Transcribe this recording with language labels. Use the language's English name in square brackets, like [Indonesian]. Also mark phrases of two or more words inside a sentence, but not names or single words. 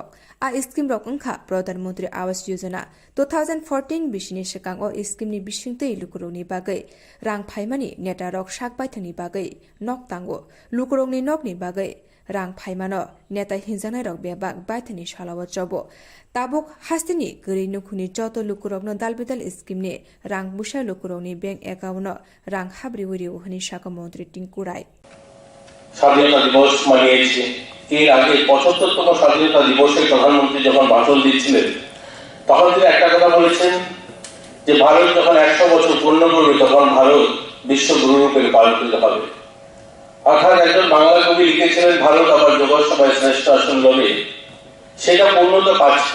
[Kok Borok] a scheme rok ongkha Pradhan Mantri Awas Yojana 2014 bisini sekang o scheme ni bisingte lukurokni bagai rang phaimani neta rok sakbaithani bagai nok tango lukurokni nokni bagai rang phaimano neta hinjanai rok bebak baithani salawo jobo tabuk hastini gori nukhuni joto lukurokno dalbidal scheme ni rang busa lukurokni [English] bank account [Kok Borok] no rang habri wuri ohni shaka mantri Tinkurai [Bangla] স্বাধীনতা দিবস মানিয়েছে। এর আগে ৭৫তম স্বাধীনতা দিবসে প্রধানমন্ত্রী যখন ভাষণ দিচ্ছিলেন তখন তিনি একটা কথা বলেছেন যে ভারত যখন 100 বছর পূর্ণ করবে তখন ভারত বিশ্বগুরু রূপে পালিত হবে। অর্থাৎ একজন বাংলা কবি লিখেছিলেন ভারত আবার জগৎসভায় শ্রেষ্ঠ আসন লবে, সেটা পূর্ণতা পাচ্ছে।